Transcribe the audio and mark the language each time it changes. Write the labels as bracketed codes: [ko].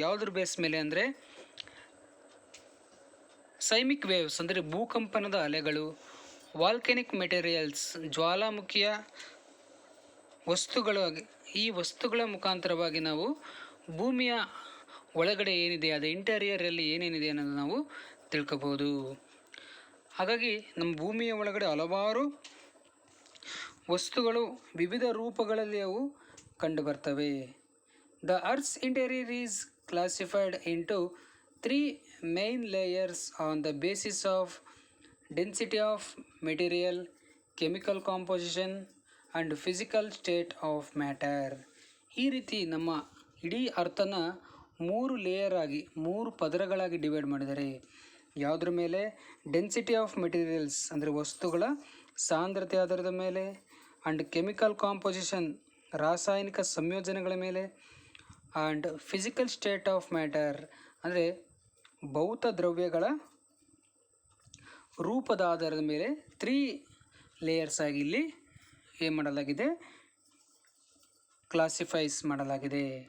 [kn] ಯಾವುದ್ರ ಬೇಸ್ ಮೇಲೆ ಅಂದರೆ ಸೈಮಿಕ್ ವೇವ್ಸ್ ಅಂದರೆ ಭೂಕಂಪನದ ಅಲೆಗಳು, ವಾಲ್ಕೆನಿಕ್ ಮೆಟೀರಿಯಲ್ಸ್ ಜ್ವಾಲಾಮುಖಿಯ ವಸ್ತುಗಳು, ಈ ವಸ್ತುಗಳ ಮುಖಾಂತರವಾಗಿ ನಾವು ಭೂಮಿಯ ಒಳಗಡೆ ಏನಿದೆ, ಅದು ಇಂಟೀರಿಯರಲ್ಲಿ ಏನೇನಿದೆ ಅನ್ನೋದು ನಾವು ತಿಳ್ಕೊಬೋದು. ಹಾಗಾಗಿ ನಮ್ಮ ಭೂಮಿಯ ಒಳಗಡೆ ಹಲವಾರು ವಸ್ತುಗಳು ವಿವಿಧ ರೂಪಗಳಲ್ಲಿ ಅವು ಕಂಡುಬರ್ತವೆ. [en] The earth's interior is classified into 3 main layers on the basis of density of material, chemical composition and physical state of matter. [kn] ಈ ರೀತಿ ನಮ್ಮ ಇಡೀ ಅರ್ಥನ 3 ಲೇಯರ್ ಆಗಿ, 3 ಪದರಗಳಾಗಿ ಡಿವೈಡ್ ಮಾಡಿದ್ದಾರೆ. ಯಾವುದ್ರ ಮೇಲೆ? [en] density of materials [kn] ಅಂದರೆ ವಸ್ತುಗಳ ಸಾಂದ್ರತೆ ಆಧಾರದ ಮೇಲೆ, [en] and chemical composition [kn] ರಾಸಾಯನಿಕ ಸಂಯೋಜನೆಗಳ ಮೇಲೆ, [en] and physical state of matter [kn] ಅಂದರೆ ಭೌತ ದ್ರವ್ಯಗಳ ರೂಪದ ಆಧಾರದ ಮೇಲೆ 3 ಲೇಯರ್ಸ್ ಆಗಿ ಇಲ್ಲಿ ಏನು ಮಾಡಲಾಗಿದೆ, ಕ್ಲಾಸಿಫೈಸ್ ಮಾಡಲಾಗಿದೆ.